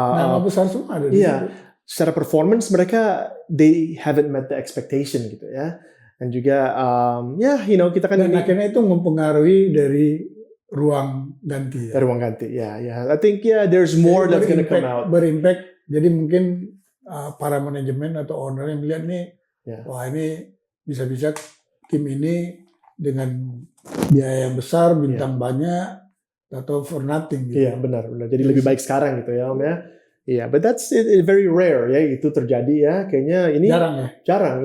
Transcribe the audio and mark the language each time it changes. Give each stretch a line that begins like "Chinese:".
Indonesian: nama besar semua ada di situ.
English: Secara performance mereka they haven't met the expectation gitu ya.
Indonesian: Dan juga you know, kita kan dan akhirnya itu mempengaruhi dari ruang ganti. Dari ruang ganti.
English: I think there's more that's going to come out.
Indonesian: Berimpact. Jadi mungkin para manajemen atau owner yang melihat nih, wah ini bisa-bisa tim ini dengan biaya yang besar, bintang banyak, atau for nothing. Gitu. Iya, benar. Jadi lebih baik sekarang gitu ya, Om ya. Iya, but that's very rare ya itu terjadi ya. Kayaknya ini jarang.